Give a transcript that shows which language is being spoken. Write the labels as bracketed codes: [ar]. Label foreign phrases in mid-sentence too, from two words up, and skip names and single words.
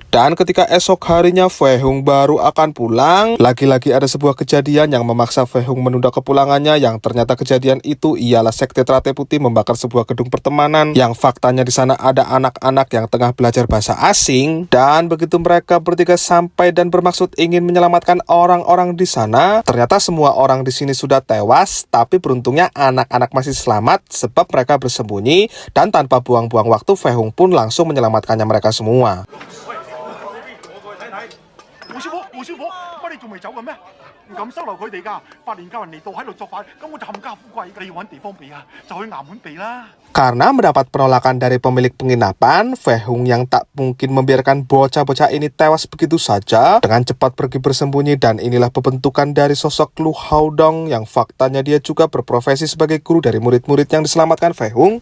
[id] Dan ketika esok harinya Fehung baru akan pulang, lagi-lagi ada sebuah kejadian yang memaksa Fehung menunda kepulangannya, yang ternyata kejadian itu ialah sekte Teratai Putih membakar sebuah gedung pertemanan yang faktanya di sana ada anak-anak yang tengah belajar bahasa asing. Dan begitu mereka bertiga sampai dan bermaksud ingin menyelamatkan orang-orang di sana, ternyata semua orang di sini sudah tewas, tapi beruntungnya anak-anak masih selamat sebab mereka bersembunyi, dan tanpa buang-buang waktu Fehung pun langsung menyelamatkannya mereka semua. [yue] 胡師傅，胡師傅，乜你仲未走嘅咩？唔敢收留佢哋㗎，百年教人嚟到喺度作反，咁我就冚家富貴，你要揾地方避啊，就去衙門避啦。 [id] Karena mendapat penolakan dari pemilik penginapan, Fehung yang tak mungkin membiarkan bocah-bocah ini tewas begitu saja, dengan cepat pergi bersembunyi. Dan inilah pembentukan dari sosok Lu Haodong yang faktanya dia juga berprofesi sebagai guru dari murid-murid yang diselamatkan Fehung.